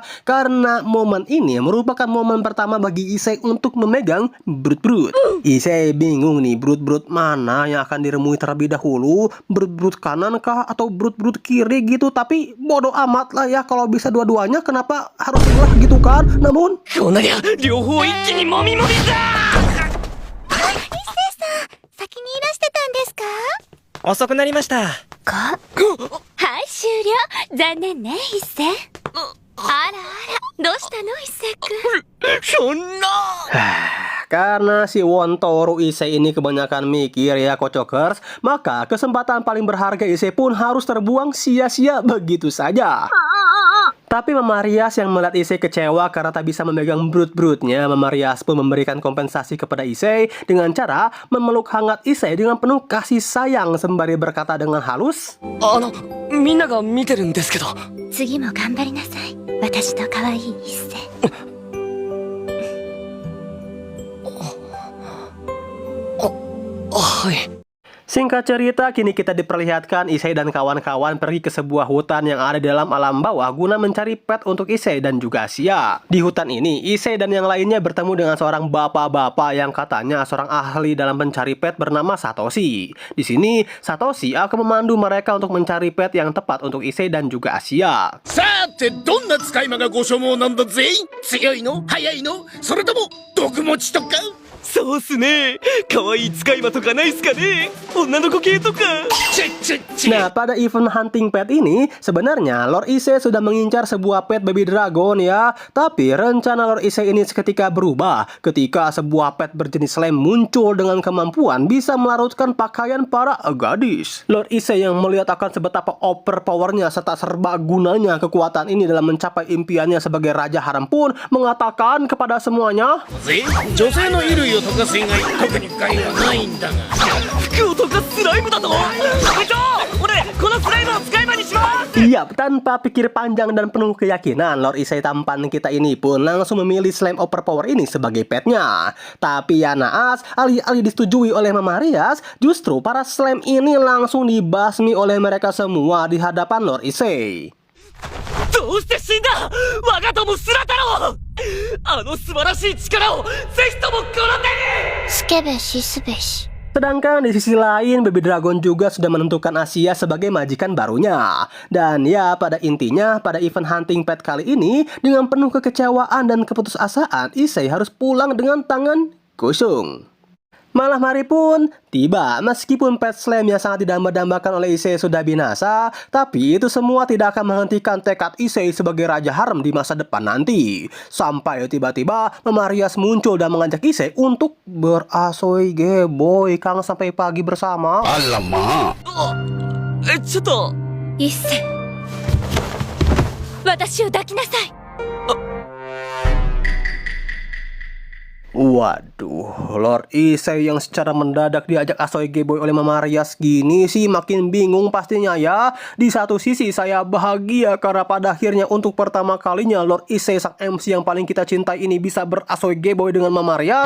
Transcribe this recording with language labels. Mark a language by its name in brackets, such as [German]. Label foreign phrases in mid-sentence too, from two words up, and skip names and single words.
[Indonesian] Karena momen ini merupakan momen pertama bagi Issei untuk memegang brut-brut. Issei bingung nih, brut-brut mana yang akan diremui terlebih dahulu, brut-brut kanan kah atau brut-brut kiri gitu. Tapi bodoh amat lah ya, kalau bisa dua-duanya kenapa harus belah gitu kan. Namun [Japanese] 先にいらしてたんですか？遅くなりました。はい、終了。残念ね、一星。あらあら、どうしたの、一星くん。 [Indonesian] Karena si Wontoro Issei ini kebanyakan mikir ya kocokers, maka kesempatan paling berharga Issei pun harus terbuang sia-sia begitu saja. Tapi Mama Rias yang melihat Issei kecewa karena tak bisa memegang brut-brutnya, Mama Rias pun memberikan kompensasi kepada Issei dengan cara memeluk hangat Issei dengan penuh kasih sayang sembari berkata dengan halus, [Japanese] みんなが見てるんですけど。次も頑張りなさい。私の可愛い一星。 [Indonesian] Singkat cerita, kini kita diperlihatkan Issei dan kawan-kawan pergi ke sebuah hutan yang ada di dalam alam bawah guna mencari pet untuk Issei dan juga Sia. Di hutan ini, Issei dan yang lainnya bertemu dengan seorang bapak-bapak yang katanya seorang ahli dalam mencari pet bernama Satoshi. Di sini, Satoshi akan memandu mereka untuk mencari pet yang tepat untuk Issei dan juga Sia. [Japanese] さてどんな使い魔がご所望なんだぜ。強いの速いのそれとも毒持ちとか。そうっすね。可愛い使い魔とかないっすかね。女の子系とか。 [Indonesian] Nah, pada [English] event hunting pet [Indonesian] ini, sebenarnya Lord Issei sudah mengincar sebuah [English] pet baby dragon [Indonesian] ya. Tapi rencana Lord Issei ini seketika berubah ketika sebuah pet berjenis slime muncul dengan kemampuan bisa melarutkan pakaian para gadis. Lord Issei yang melihat akan sebetapa overpowernya serta serba gunanya kekuatan ini dalam mencapai impiannya sebagai raja haram pun mengatakan kepada semuanya, [Japanese] 女性の衣類を溶かす以外特に害はないんだが。服を溶かすスライムだと。部長、俺このスライムを使い魔にします。 [Indonesian] Iya, tanpa pikir panjang dan penuh keyakinan, Lord Issei tampan kita ini pun langsung memilih [English] slime overpower [Indonesian] ini sebagai petnya. Tapi ya naas, alih-alih disetujui oleh Mama Rias, justru para slime ini langsung dibasmi oleh mereka semua di hadapan Lord Issei. [Japanese] どうして死んだ我が友スラ太郎。あの素晴らしい力をぜひともこの手に。しけべしすべし。 [Indonesian] Sedangkan di sisi lain, Baby Dragon juga sudah menentukan Asia sebagai majikan barunya. Dan ya, pada intinya, pada [English] event hunting pet [Indonesian] kali ini, dengan penuh kekecewaan dan keputusasaan, Issei harus pulang dengan tangan kosong. Malam hari pun tiba, meskipun pet slam yang sangat didamba-dambakan oleh Issei sudah binasa, tapi itu semua tidak akan menghentikan tekad Issei sebagai Raja Harem di masa depan nanti. Sampai tiba-tiba Mamarias muncul dan mengajak Issei untuk berasoy geboy kang sampai pagi bersama. [Japanese] ちょっと一世、私を抱きなさい。 [Indonesian] Waduh, Lord Issei yang secara mendadak diajak asoy geboy oleh Mamarias gini sih makin bingung pastinya ya. Di satu sisi saya bahagia karena pada akhirnya untuk pertama kalinya Lord Issei sang MC yang paling kita cintai ini bisa berasoy geboy dengan Mamarias.